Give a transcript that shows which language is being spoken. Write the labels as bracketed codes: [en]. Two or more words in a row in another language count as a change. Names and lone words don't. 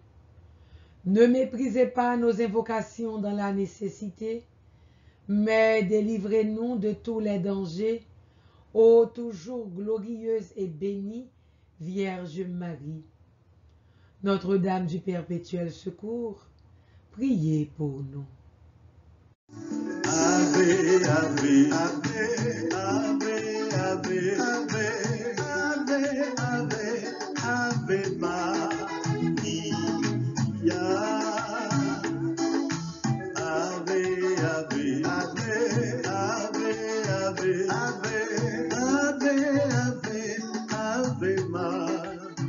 [fr] Ne méprisez pas nos invocations dans la nécessité, mais délivrez-nous de tous les dangers, ô toujours glorieuse et bénie Vierge Marie. Notre-Dame du Perpétuel Secours, priez pour nous. [la] Ave, ave, ave, ave, ave, ave, ave, ave, Maria. Ave, ave, ave, ave, ave, ave, ave, Maria.